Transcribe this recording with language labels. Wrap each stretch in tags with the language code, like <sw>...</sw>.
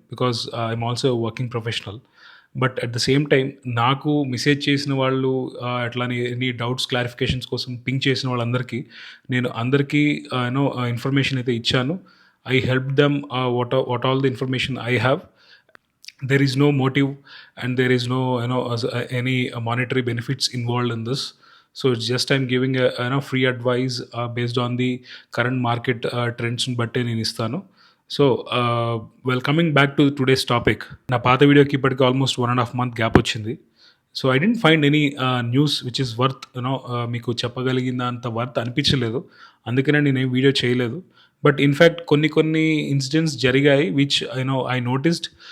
<en>Because I'm also working professional.</en> <te>But at the same time నాకు message చేసిన వాళ్ళు అట్లానే ఎనీ డౌట్స్ క్లారిఫికేషన్స్ కోసం పింగ్ చేసిన వాళ్ళందరికీ నేను అందరికీ ఇన్ఫర్మేషన్ అయితే ఇచ్చాను.</te> <en>I help them what all the information I have. There is no motive and there is no any monetary benefits involved in this. So it's just I'm giving a free advice based on the current market trends</en> <te>బట్టే నేను ఇస్తాను.</te> <en>So coming back to today's topic.</en> <te>నా పాత వీడియోకి ఇప్పటికి almost 1.5 month gap వచ్చింది.</te> <en>so I didn't find any news which is worth</en> <te>మీకు చెప్పగలిగినంత worth అనిపించలేదు. అందుకనే నేనేం వీడియో చేయలేదు. బట్ ఇన్ఫ్యాక్ట్ కొన్ని ఇన్సిడెంట్స్ జరిగాయి</te> <en>Which I noticed.</en>